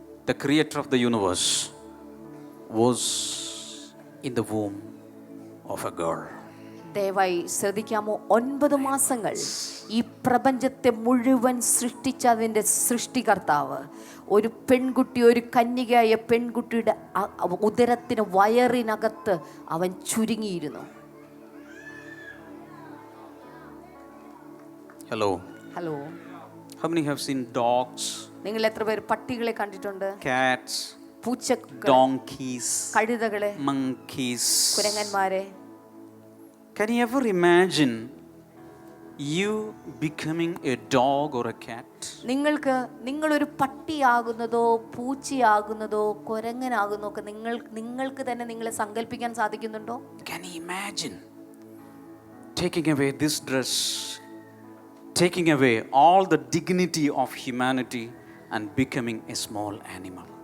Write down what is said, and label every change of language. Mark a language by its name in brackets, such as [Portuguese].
[English] The creator of the universe was in the womb of a girl. [Malayalam] ദയവായി ശ്രദ്ധിക്കാമോ? 9 മാസങ്ങൾ ഈ പ്രപഞ്ചത്തെ മുഴുവൻ സൃഷ്ടിച്ചതിൻ്റെ സൃഷ്ടികർത്താവ് ഒരു പെൺകുട്ടി, ഒരു കന്യകയായ പെൺകുട്ടിയുടെ ഉദരത്തിന് വയറിനകത്ത് അവൻ ചുരുങ്ങിയിരുന്നു. [English] Hello. [Malayalam] Hello, [English] How many have seen dogs, [Malayalam] നിങ്ങൾ എത്ര പേര് പട്ടികളെ കണ്ടിട്ടുണ്ട്? [English] cats, [Malayalam] പൂച്ചകളെ, [English] donkeys, [Malayalam] കഴുതകളെ, [English] monkeys? [Malayalam] കുരങ്ങന്മാരെ? [English] Can you ever imagine you becoming a dog or a cat? [Malayalam] നിങ്ങളൊരു പട്ടിയാകുന്നതോ പൂച്ചയാകുന്നതോ കുരങ്ങനാകുന്നതോ ഒക്കെ നിങ്ങൾക്ക് തന്നെ നിങ്ങളെ സങ്കല്പിക്കാൻ സാധിക്കുന്നുണ്ടോ? [English] Can you imagine taking away this dress, taking away all the dignity of humanity and becoming a small animal?